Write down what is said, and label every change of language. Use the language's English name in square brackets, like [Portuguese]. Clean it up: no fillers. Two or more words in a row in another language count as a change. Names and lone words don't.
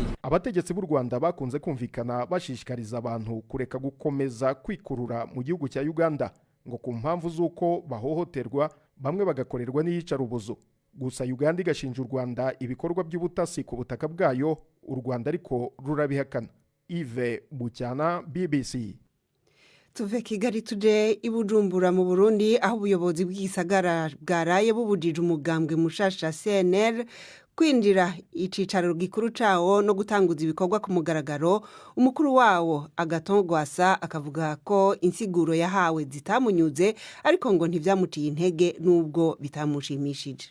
[Kinyarwanda] Abategetsi b'u Rwanda bakunze kumvikana bashishikariza abantu kureka gukomeza kwikurura mu gihugu cya Uganda ngo ku mpamvu z'uko bahohoterwa bamwe bagakorerwa n'iyicarubozo. Gusa Uganda igashinja u Rwanda ibikorwa by'ubutasi ku butaka bwayo, u Rwanda ariko rurabihakana. Yves Bucyana, BBC. [Rundi] Tuve Kigali tuje i Bujumbura mu Burundi, aho ubuyobozi bw'igisagara bwaraye bubujije umugambwe mushasha CNL kwinjira icicaro gikuru cawo no gutanguza ibikorwa ku mugaragaro. Umukuru wawo Agatongwasa akavuga ko insiguro yahawe zitamunyuze, ariko ngo ntivyamutiye intege nubwo bitamushimishije.